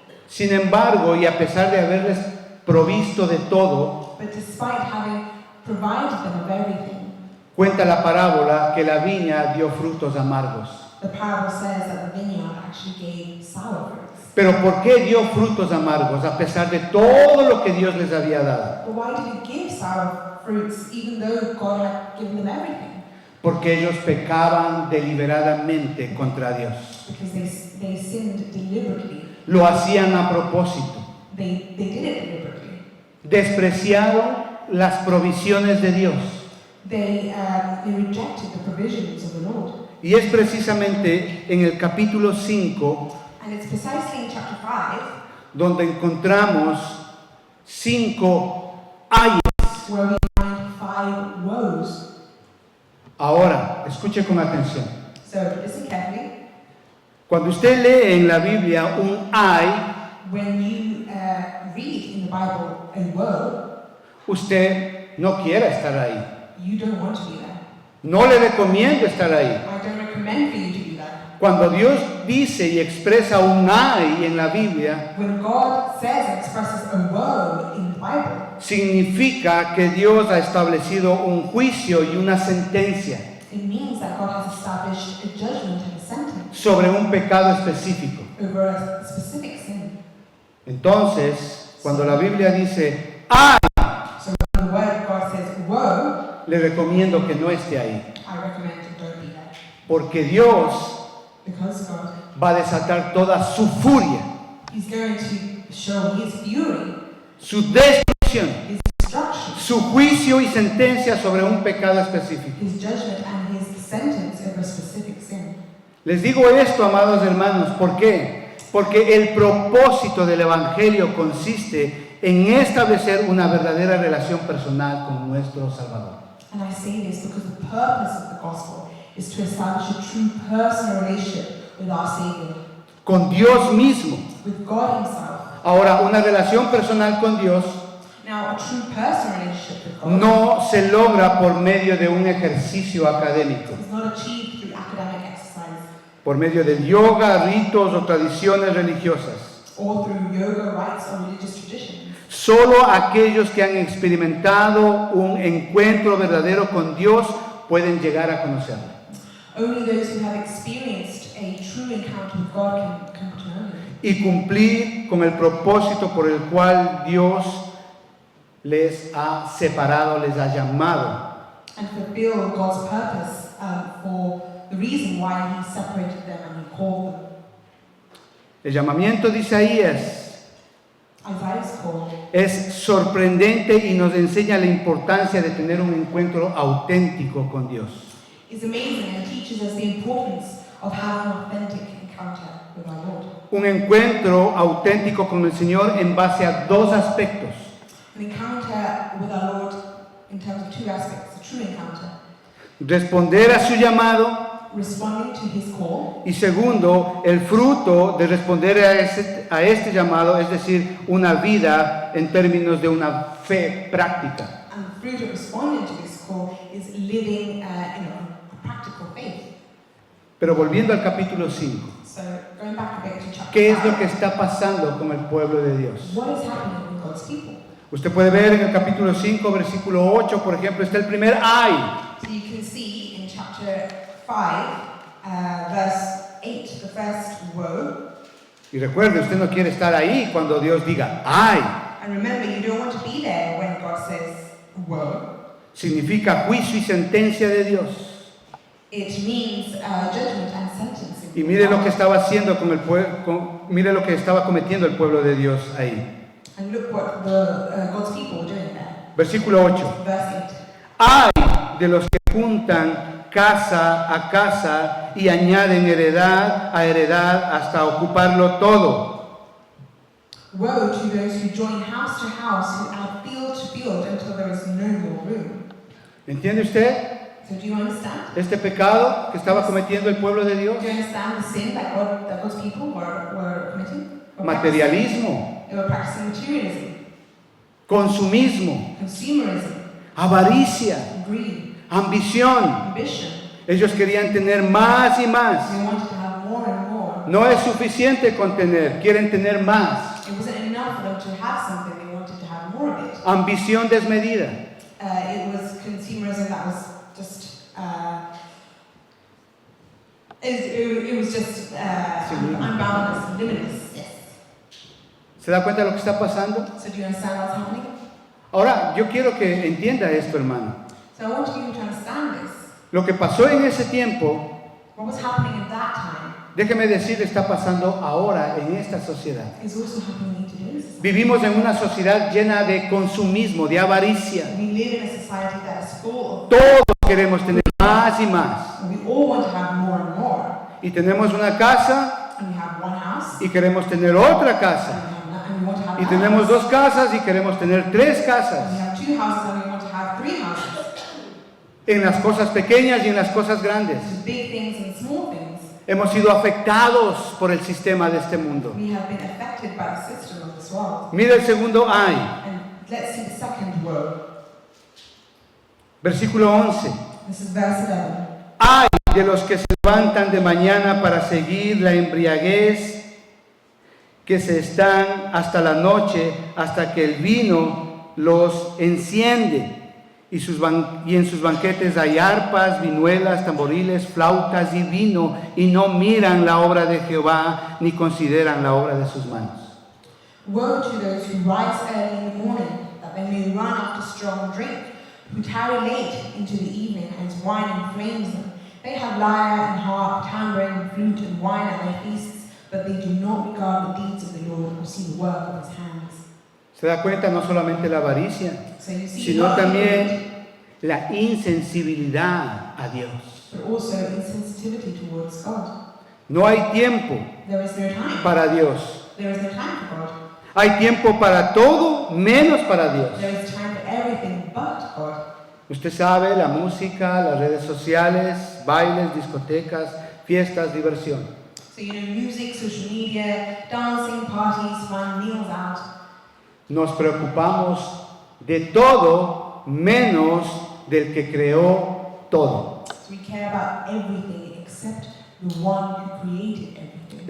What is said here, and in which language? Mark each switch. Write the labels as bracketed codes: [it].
[es] Sin embargo, y a pesar de haberles provisto de todo, [en] But despite having provided them of everything, [es] cuenta la parábola que la viña dio frutos amargos. [en] the parable says that the vineyard actually gave sour fruits. [es] Pero ¿por qué dio frutos amargos a pesar de todo lo que Dios les había dado? [en] But why did it give sour fruits even though God had given them everything? [es] Porque ellos pecaban deliberadamente contra Dios. [en] Because they sinned deliberately. [es] Lo hacían a propósito. [en] They did it deliberately. [es] Despreciaron las provisiones de Dios. [en] They rejected the provisions of the Lord. [es] Y es precisamente en el capítulo 5 [en] And it's precisely in chapter 5 [es] donde encontramos 5 ayes. [en] where we find 5 woes. [es] Ahora, escuche con atención. [en] So listen carefully. [es] Cuando usted lee en la Biblia un ay, [en] When you read in the Bible a woe, [es] usted no quiere estar ahí. [en] you don't want to be there. [es] No le recomiendo estar ahí. [en] I don't recommend for you to be there. [es] Cuando Dios dice y expresa un ay en la Biblia, [en] When God says and expresses a woe in the Bible, [es] significa que Dios ha establecido un juicio y una sentencia [en] it means that God has established a judgment and a sentence [es] sobre un pecado específico. [en] over a specific sin. [es] Entonces, cuando la Biblia dice ay, [en] So when the word of God says woe, [es] le recomiendo que no esté ahí, [en] I recommend you don't be there. [es] porque Dios [en] Because God, [es] va a desatar toda su furia, [en] He's going to show His fury, [es] su destrucción, [en] His destruction, [es] su juicio y sentencia sobre un pecado específico. [en] His judgment and His sentence over a specific sin. [es] Les digo esto, amados hermanos, ¿por qué? Porque el propósito del Evangelio consiste en establecer una verdadera relación personal con nuestro Salvador. [en] And I say this because the purpose of the gospel is to establish a true personal relationship with our Savior, [es] Con Dios mismo. [en] with God Himself. [es] Ahora, una relación personal con Dios [en] Now, a true personal relationship with God [es] no se logra por medio de un ejercicio académico, [en] is not achieved through academic exercise [es] por medio del yoga, ritos o tradiciones religiosas. [en] or through yoga rites or religious traditions. [es] Solo aquellos que han experimentado un encuentro verdadero con Dios pueden llegar a conocerlo. [en] Only those who have experienced a true encounter with God can come to know Him [es] Y cumplir con el propósito por el cual Dios les ha separado, les ha llamado. [en] and fulfill God's purpose for the reason why He separated them and He called them. [es] El llamamiento de Isaías [en] Isaiah's call [es] es sorprendente y nos enseña la importancia de tener un encuentro auténtico con Dios. [en] is amazing and teaches us the importance of having an authentic encounter with our Lord. [es] Un encuentro auténtico con el Señor en base a 2 aspectos. [en] An encounter with our Lord in terms of 2 aspects, a true encounter. [es] Responder a su llamado [en] Responding to His call, [es] y segundo, el fruto de responder a este llamado, es decir, una vida en términos de una fe práctica. [en] and the fruit of responding to His call is living a practical faith. [es] Pero volviendo al capítulo 5, [en] So, going back a bit to chapter [es] ¿qué es [en] 5, [es] lo que está pasando con el pueblo de Dios? [en] what is happening with God's people? [es] Usted puede ver en el capítulo 5, versículo 8, por ejemplo, está el primer ay. [en] So you can see in chapter 5, verse 8, the first woe. [es] Y recuerde, usted no quiere estar ahí cuando Dios diga ay. [en] And remember, you don't want to be there when God says woe. [es] Significa juicio y sentencia de Dios. [en] It means judgment and sentencing. [es] Y mire lo que estaba haciendo con el pueblo, mire lo que estaba cometiendo el pueblo de Dios ahí. [en] And look what God's people were doing there. [es] Versículo 8. [en] Verse 8. [es] Ay de los que juntan casa a casa y añaden heredad a heredad hasta ocuparlo todo. [en] Woe to those who join house to house, who add field to field until there is no more room. [es] ¿Entiende usted [en] So do you understand? [es] este pecado que estaba cometiendo el pueblo de Dios? [en] Do you understand the sin that God's people were committing? [es] Materialismo, [en] They were practicing materialism, [es] consumismo, [en] consumerism, [es] avaricia, [en] greed, [es] ambición. [en] ambition. [es] Ellos querían tener más y más. [en] They wanted to have more and more. [es] No es suficiente con tener, quieren tener más. [en] It wasn't enough for them to have something, they wanted to have more of it. [es] Ambición desmedida. [en] It was consumerism that was just, it was just unboundless, limitless. Yes. [es] ¿Se da cuenta de lo que está pasando? [en] So do you understand what's happening? [es] Ahora, yo quiero que entienda esto, hermano. [en] So I want you to understand this. [es] Lo que pasó en ese tiempo, [en] What was happening at that time [es] déjeme decirle, está pasando ahora en esta sociedad. [en] is also happening today. [es] Vivimos en una sociedad llena de consumismo, de avaricia. [en] We live in a society that is full of, [es] Todos queremos tener más y más. [en] we all want to have more [es] y tenemos una casa [en] and we have one house, [es] y queremos tener otra casa. [en] and we want to have [es] Y [en] another [es] tenemos [en] house. [es] dos casas y queremos tener tres [en] And we [es] casas. [en] have 2 houses and we want to have 3 houses. [es] En las cosas pequeñas y en las cosas grandes. [en] There's big things and small things. [es] Hemos sido afectados por el sistema de este mundo. [en] We have been affected by the system of this world. [es] Mira el segundo ay, [en] And let's see the second woe. [es] versículo 11. [en] This is verse 11. [es] Ay de los que se levantan de mañana para seguir la embriaguez, que se están hasta la noche, hasta que el vino los enciende. Y en sus banquetes hay arpas, vihuelas, tamboriles, flautas y vino, y no miran la obra de Jehová, ni consideran la obra de sus manos. [en] Woe to those who rise early in the morning, that they may run after strong drink, who tarry late into the evening, as wine inflames them. They have lyre and harp, tambourine, flute, and wine at their feasts, but they do not regard the deeds of the Lord or see the work of his hands. [es] Se da cuenta no solamente la avaricia, [en] So you see, [es] sino [en] not only [es] también la insensibilidad a Dios. [en] but also insensitivity towards God. [es] No hay tiempo [en] There is no time. [es] para Dios. [en] There is no time for God. [es] Hay tiempo para todo menos para Dios. [en] There is time for everything but God. [es] Usted sabe, la música, las redes sociales, bailes, discotecas, fiestas, diversión. [en] So you know, music, social media, dancing, parties, fun, meals out. [es] Nos preocupamos de todo menos del que creó todo. [en] So we care about everything except the one who created everything.